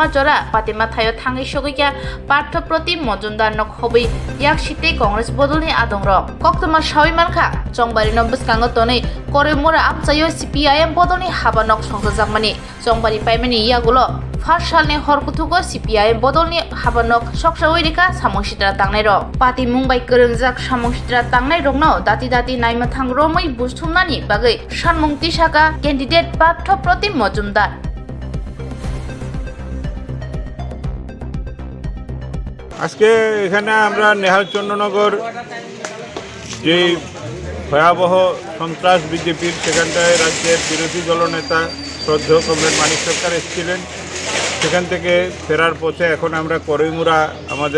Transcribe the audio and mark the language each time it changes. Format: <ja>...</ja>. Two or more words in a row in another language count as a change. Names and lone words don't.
<trp>jora patima thayo thangi sogikya partho proti mojumdar nok hobi yak shite congress bodolni adong rok koktuma shawi mankha jongbari no bwskango tonei Koreimura amchayo CPIM bodolni habanok songjakmani jongbari paimani yagulo 5 salni horkutugo CPIM bodolni habanok soksawai reka samungsdara tangnai rok pati mungbai korungjak samungsdara tangnai rokno dati naimathang romoi busthumnani bagai sanmung tisaka candidate পার্থ প্রতিম মজুমদার</trp> <bn>আজকে এখানে আমরা নেহাল চন্দ্রনগর যে ভয়াবহ সন্ত্রাস বিজেপির সেখানটায় রাজ্যের বিরোধী দলনেতা শ্রদ্ধেয় কমরেড মানিক সরকার এসেছিলেন সেখান থেকে ফেরার পথে এখন আমরা করিমুরা আমাদের</bn>